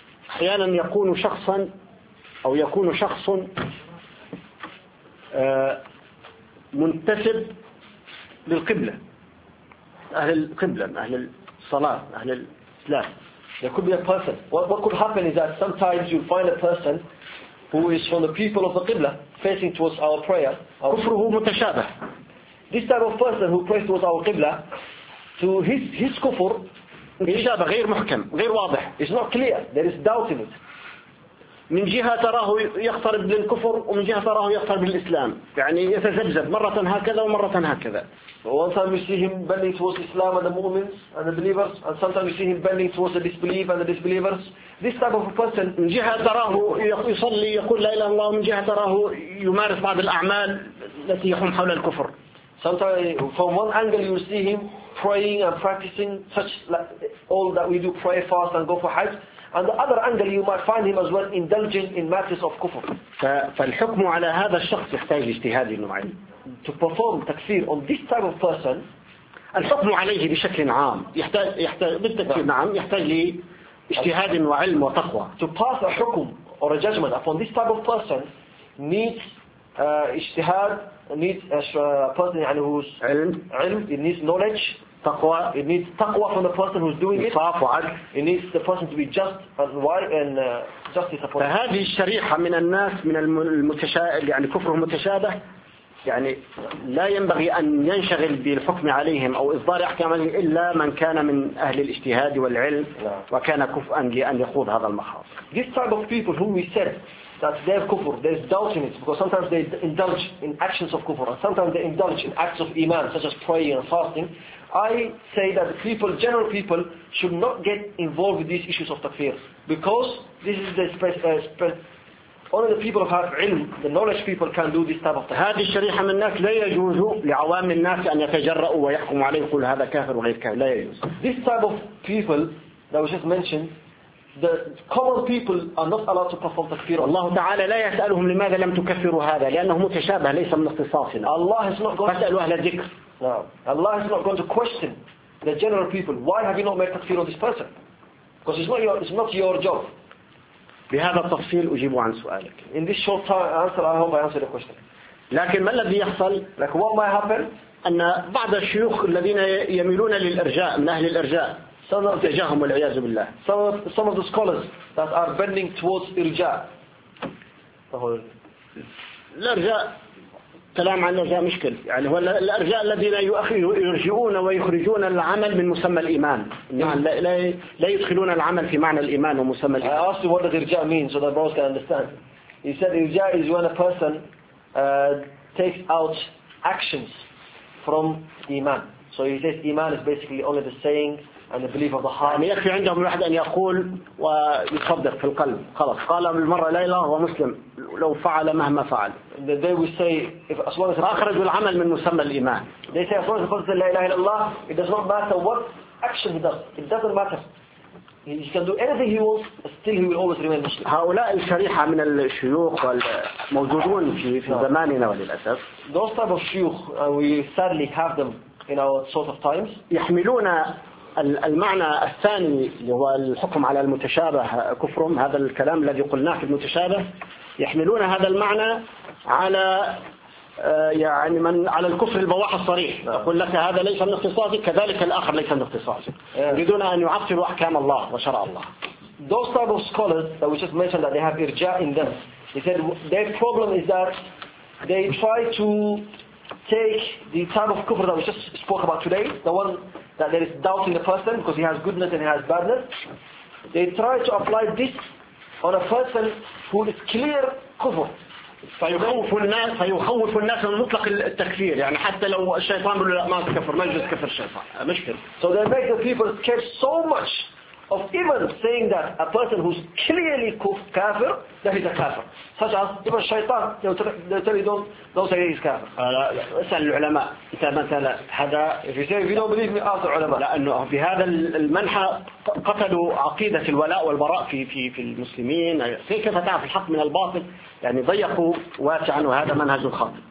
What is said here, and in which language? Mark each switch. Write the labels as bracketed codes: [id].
[ar] أحيانا يكون شخصا أو يكون شخص منتسب للقبلة أهل القبلة أهل الصلاة أهل الإسلام. [en] There could be a person. What could happen is that sometimes you find a person who is from the people of the Qibla facing towards our prayer. [ar] كفره متشابه. [en] This type of person who prays towards our Qibla, to his kufr, [ar] متشابه غير محكم غير واضح. [en] It's not clear. There is doubt in it. [ar] من جهة تراه يقترب بالكفر ومن جهة تراه يقترب بالإسلام. يعني يتذبذب مرة هكذا ومرة هكذا. [en] One time you see him bending towards Islam and the Muslims and the believers, and sometimes you see him bending towards the disbelief and the disbelievers. This type of a person, [ar] من جهة تراه يصلي يقول لا إله إلا الله ومن جهة تراه يمارس بعض الأعمال التي يحوم حول الكفر. [en] Sometimes from one angle you see him praying and practicing such like all that we do, pray, fast and go for Hajj. On the other angle, you might find him as well indulging in matters of kufr. [ar] فالحكم على هذا الشخص يحتاج اجتهاد نوعي. [en] To perform takfir on this type of person, [ar] الحكم عليه بشكل عام يحتاج بالتكفير نعم يحتاج لاجتهاد وعلم وتقوى. [en] To pass a حكم or a judgment upon this type of person needs اجتهاد, needs a person [ar] يعني [en] who's [ar] علم, [en] it needs knowledge. [ar] تقوى. [en] It needs taqwa from the person who's doing it. [ar] صاف وعدل. [en] It needs the person to be just and wise and justice upon. [ar] فهذه الشريحة من الناس من المتشابه يعني كفره متشابه يعني لا ينبغي أن ينشغل بالحكم عليهم أو إصدار أحكام إلا من كان من أهل الاجتهاد والعلم وكان كفؤا لأن يخوض هذا المخاض. [en] This type of people whom we said that they have kufr, there is doubt in it because sometimes they indulge in actions of kufr and sometimes they indulge in acts of iman such as praying and fasting. I say that the people, general people, should not get involved with these issues of takfir because this is the only the people who have ilm, the knowledge people, can do this type of takfir. [ar] هذه الشريحة من الناس لا يجوز لعوام الناس أن يتجرأوا ويحكموا عليه ويقول هذا كافر وغير كافر. لا يجوز. [en] This type of people that was just mentioned, the common people are not allowed to perform takfir. [ar] الله تعالى لا يسألهم لماذا لم تكفروا هذا لأنه متشابه ليس من اختصاصنا. [en] Allah is not going. [ar] فسألوا أهل الذكر. [en] Now, Allah is not going to question the general people. Why have you not made takfir on this person? Because it's not your job. [ar] بهذا التفصيل أجيب عن سؤالك. [en] In this short time answer, I hope I answered the question. [ar] لكن ما الذي يحصل؟ [en] Like what might happen? [ar] أن بعض الشيوخ الذين يميلون للإرجاء من أهل الإرجاء. تجاههم والعياذ بالله. [en] Some of the scholars that are bending towards إرجاء. [ar] الإرجاء. كلام عن الأرجاء مشكل يعني هو الأرجاء الذين يرجعون ويخرجون العمل من مسمى الإيمان يعني لا يدخلون العمل في معنى الإيمان ومسمى الإيمان. [en] I asked you what the إرجاء means so that brothers can understand. He said إرجاء is when a person takes out actions from إيمان. So he says إيمان is basically only the saying and the belief of the heart. [ar] يعني يكفي عندهم الواحد أن يقول ويصدق في القلب خلاص قال بالمرة لا إله هو مسلم لو فعل مهما فعل. [en] They will say if as long as [ar] أخرج العمل من مسمى الإيمان. [en] They say as long as the person [ar] لا إله إلا الله [en] it does not matter what action he does. It doesn't matter. He can do anything he wants still he will always remain Muslim. [ar] هؤلاء الشريحة من الشيوخ والموجودون في زماننا وللأسف. [en] Those type of شيوخ we sadly have them in our sort of times. [ar] يحملون المعنى الثاني هو الحكم على المتشابه كفرهم هذا الكلام الذي قلناه في المتشابه يحملون هذا المعنى على يعني من على الكفر البواح الصريح أقول لك هذا ليس من اختصاصي كذلك الآخر ليس من اختصاصي يريدون أن يعطلوا أحكام الله وشرع الله. [en] Those type of scholars that we just mentioned that they have إرجاء in them, he said their problem is that they try to take the type of kufr that we just spoke about today, the one that there is doubt in the person because he has goodness and he has badness. They try to apply this on a person who is clear kufr. [ar] فيخوف الناس من مطلق التكفير يعني حتى لو الشيطان بيقول لا ما تكفر ما يجوز كفر الشيطان مشكل. [en] So they make the people scared so much of even saying that a person who's clearly kafir, that he's a kafir. Such as even shaitan, they'll tell you don't say he's kafir. If you say if you don't believe me, ask the ulama. [ar] لأنه في هذا المنحة قتلوا عقيدة الولاء والبراء في المسلمين. كيف تعرف الحق من الباطل؟ يعني ضيقوا واسعا وهذا منهج خاطئ.